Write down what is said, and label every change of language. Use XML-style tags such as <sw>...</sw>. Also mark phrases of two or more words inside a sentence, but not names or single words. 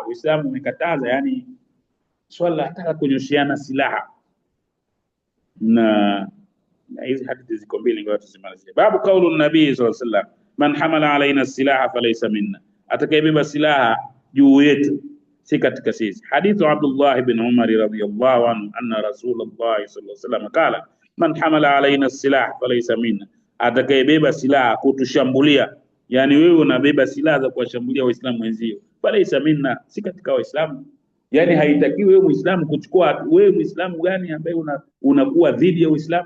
<sw>Uislamu umekataza yani swala hata kunyoshiana silaha, na hizi hadithi ziko mbili, ngoja tuzimalizie.</sw> <ar>باب قول النبي صلى الله عليه وسلم من حمل علينا السلاح فليس منا,</ar> <sw>atakayebeba silaha juu yetu si katika sisi.</sw> <ar>حديث عبد الله بن عمر رضي الله عنه أن رسول الله صلى الله عليه وسلم قال من حمل علينا السلاح فليس منا,</ar> <sw>atakayebeba silaha kutushambulia, yani wewe unabeba silaha za kuwashambulia waislamu wenzio,</sw> <ar>فليس منا,</ar> <sw>si katika waislamu. Yani haitakiwi wewe Muislamu kuchukua, wewe Muislamu gani ambaye unakuwa dhidi ya Uislamu?</sw>